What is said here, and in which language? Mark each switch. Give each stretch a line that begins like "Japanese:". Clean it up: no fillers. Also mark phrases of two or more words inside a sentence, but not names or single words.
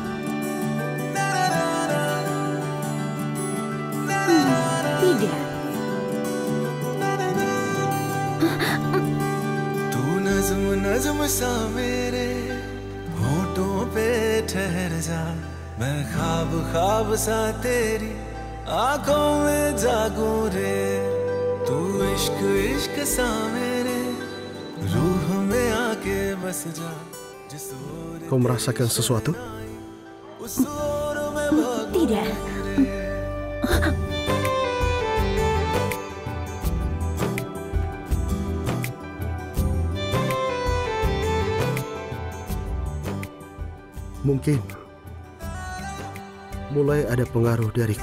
Indonesian: Tidak.
Hindi: तू नज़्म नज़्म सा मेरे होठों पे ठहर जा, मैं ख्वाब ख्वाब सा तेरी आंखों में जागूं रे। तू इश्क इश्क सा मेरे रूह में आके बस जा।
Indonesian: Kau merasakan sesuatu? Tidak. Mungkin mulai ada pengaruh dariku.